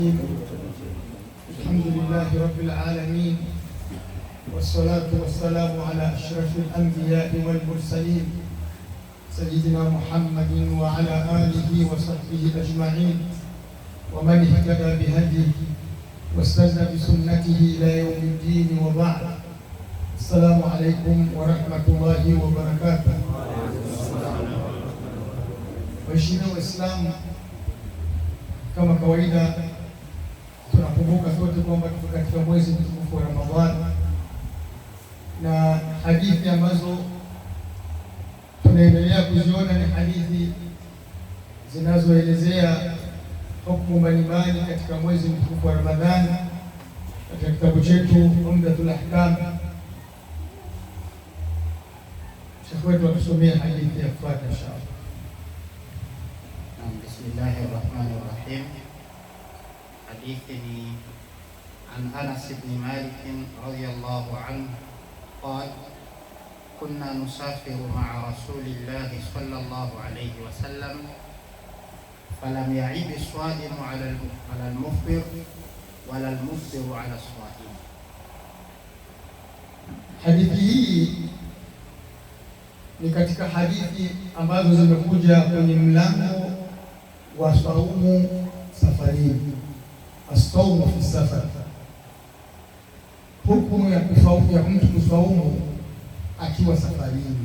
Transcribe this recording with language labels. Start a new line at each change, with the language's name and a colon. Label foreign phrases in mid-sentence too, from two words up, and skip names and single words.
Arabic: الحمد لله رب العالمين، والصلاة والسلام على أشرف الأنبياء والمرسلين سيدنا محمد وعلى آله وصحبه أجمعين، ومن اهتدى بهديه واستنى بسنته إلى يوم الدين، وبعد. السلام عليكم ورحمة الله وبركاته.
Swahili: Waheshimiwa Waislamu, kama kawaida tunakumbuka sote kwamba tuko katika mwezi mtukufu wa Ramadhani, na hadithi ambazo tunaendelea kuziona ni hadithi zinazoelezea hukumu mbalimbali katika mwezi mtukufu wa Ramadhani. Katika kitabu chetu Umdatul Ahkam, Sheikh wetu atusomea hadithi ya kufuata
Arabic: إن شاء الله. بسم الله الرحمن الرحيم. Hadithi عن أنس بن مالك رضي الله عنه قال كنا نسافر مع رسول الله صلى الله عليه وسلم فلم يعب الصائم على المفطر ولا المفطر على الصائم.
Swahili: Hadithi hii ni katika hadithi ambazo zimekuja kwenye mlango wa saumu safarini,
Arabic: الصوم في سفر,
Swahili: hukumu ya mtu kusaumu akiwa safarini.